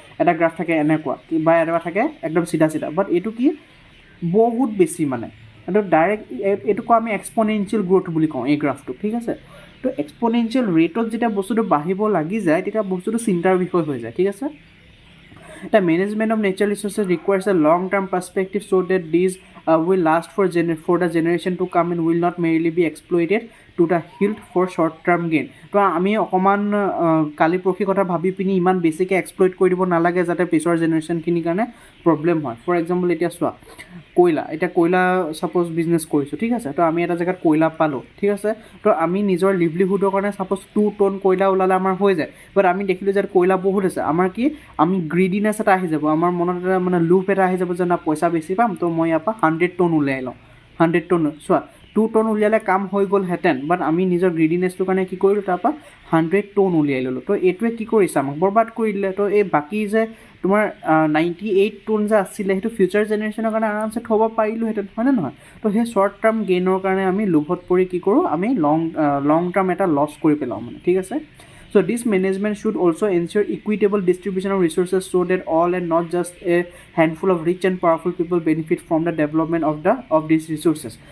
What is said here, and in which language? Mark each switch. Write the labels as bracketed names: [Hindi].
[Assamese] এটা গ্ৰাফ থাকে এনেকুৱা, বা এনেকুৱা থাকে একদম চিধা, বাট এইটো কি বহুত বেছি মানে, এইটো ডাইৰেক্ট এইটোকো আমি এক্সপনেনচিয়েল গ্ৰ'থ বুলি কওঁ এই গ্ৰাফটো, ঠিক আছে। তো এক্সপনেনচিয়েল ৰেটত যেতিয়া বস্তুটো বাঢ়িব লাগি যায়, তেতিয়া বস্তুটো চিন্তাৰ বিষয় হৈ যায়, ঠিক আছে। [English] The management of natural resources requires a long-term perspective so that these will last for the generation to come and will not merely be exploited to the hilt for short-term gain. [Assamese] তো আমি অকণমান কালি পৰহি কথা ভাবি পিনি ইমান বেছিকৈ exploit কৰি দিব নালাগে যাতে পিছৰ জেনেৰেশ্যনখিনিৰ কাৰণে প্ৰব্লেম হয়। ফৰ এক্সাম্পল এতিয়া চোৱা, কয়লা ছাপ'জ বিজনেছ কৰিছোঁ, ঠিক আছে। তো আমি এটা জেগাত কয়লা পালোঁ, ঠিক আছে। তো আমি নিজৰ লিভলিহুডৰ কাৰণে ছাপ'জ 2 টন কয়লা ওলালে আমাৰ হৈ যায়, বাট আমি দেখিলোঁ যে কয়লা বহুত আছে, আমাৰ কি আমি গ্ৰিডিনেছ এটা আহি যাব, আমাৰ মনত এটা মানে লুপ এটা আহি যাব যে না পইচা বেছি পাম, তো মই ইয়াৰ পৰা 100 টন উলিয়াই লওঁ, 100 টন। চোৱা 2 টন উলিয়ালে কাম হৈ গ'লহেঁতেন, বাট আমি নিজৰ গ্ৰিডিনেছটোৰ কাৰণে কি কৰিলোঁ, তাৰপৰা 100 টন উলিয়াই ল'লোঁ। তো এইটোৱে কি কৰিছে, আমাক বৰবাদ কৰি দিলে। তো এই বাকী যে তোমাৰ 98 টন যে আছিলে, সেইটো ফিউচাৰ জেনেৰেশ্যনৰ কাৰণে আৰামছে থ'ব পাৰিলোঁহেঁতেন, হয়নে নহয়। তো সেই শ্বৰ্ট টাৰ্ম গেইনৰ কাৰণে আমি লোভত পৰি কি কৰোঁ, আমি লং টাৰ্ম এটা লছ কৰি পেলাওঁ মানে, ঠিক আছে। [English] So this management should also ensure equitable distribution of resources so that all and not just a handful of rich and powerful people benefit from the development of these resources.